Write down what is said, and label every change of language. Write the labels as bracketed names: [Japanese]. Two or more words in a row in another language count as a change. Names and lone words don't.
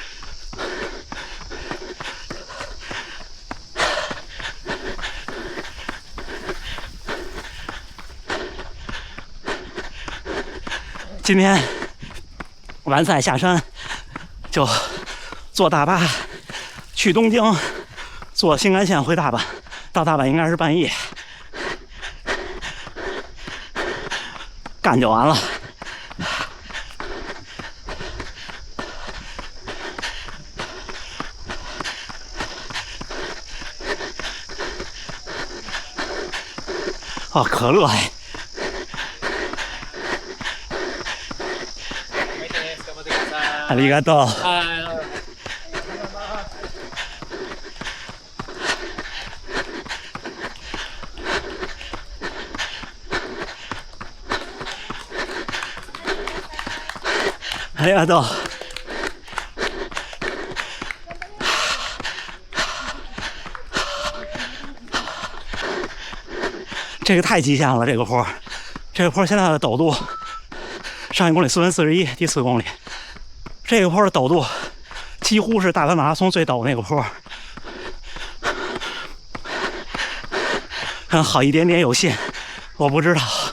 [Chinese] 今天完赛下山，就坐大巴去东京，坐新干线回大阪，到大阪应该是半夜，干就完了。哦，可乐哎！ [Japanese] ありがとう。ありがとう。 [Chinese] 这个太极限了，这个坡，这个坡现在的陡度，上1公里4分41，第4公里。这个坡的陡度几乎是大阪马拉松最陡那个坡，看好一点点有限，我不知道。